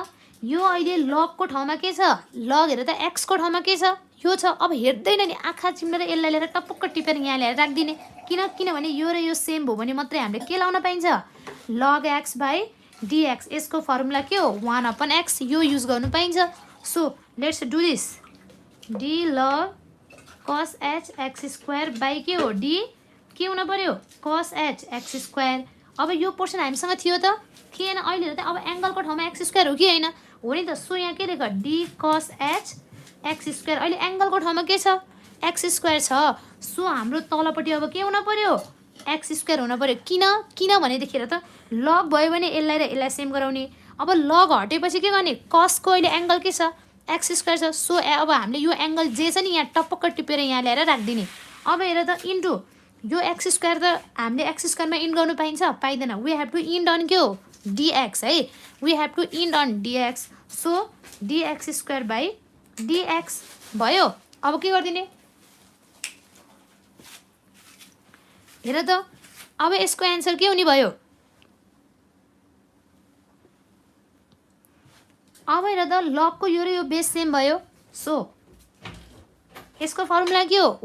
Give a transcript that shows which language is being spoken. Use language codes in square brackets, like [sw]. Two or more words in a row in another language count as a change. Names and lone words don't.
[ne] यो अहिले लगको ठाउँमा के छ? लग हेर त एक्सको ठाउँमा के छ? यो छ। अब हेर्दैन नि, आँखा चिम्लेर यसलाई लिएर टपक्क टिपेर यहाँ ल्याएर राखिदिने। किनभने यो र यो सेम भयो भने मात्रै हामीले के लाउन पाइन्छ? log x बाई dx। यसको फर्मुला के हो? 1/x। यो युज गर्नु पाइन्छ। [en] so let's do this. [ne] d log cos h x स्क्वायर बाई के हो? d के हुन पर्यो? cos h x स्क्वायर। अब यो पोर्सन हामीसँग थियो त? थिएन। अहिले त अब एङ्गलको ठाउँमा [en] x square [ne] हो कि होइन? हो नि त। सो यहाँ के लेख? d cos h x स्क्वायर। अहिले एङ्गलको ठाउँमा के छ? [en] x square [ne] छ। सो हाम्रो तलपट्टि अब के हुन पर्यो? [en] x square [ne] हुन पर्यो। किनभनेदेखि त लग भयो भने यसलाई र यसलाई सेम गराउने। अब लग हटेपछि के गर्ने? कसको अहिले एङ्गल के छ? [en] x square [ne] छ। सो अब हामीले यो एङ्गल जे छ नि यहाँ टपक्क टिपेर यहाँ ल्याएर राखिदिने। अब हेर त, इन्टु यो [en] x square [ne] त हामीले एक्स स्क्वायरमा इन्ड गर्नु पाइन्छ? पाइँदैन। [en] we have to end on [ne] के हो? dx है। [en] we have to end on [ne] dx। सो dx [en] square by [ne] dx भयो। अब के गरिदिने? हेर त, अब यसको एन्सर के हुने भयो? अब हेर त, लगको यो र यो बेस सेम भयो। सो यसको फर्मुला के हो?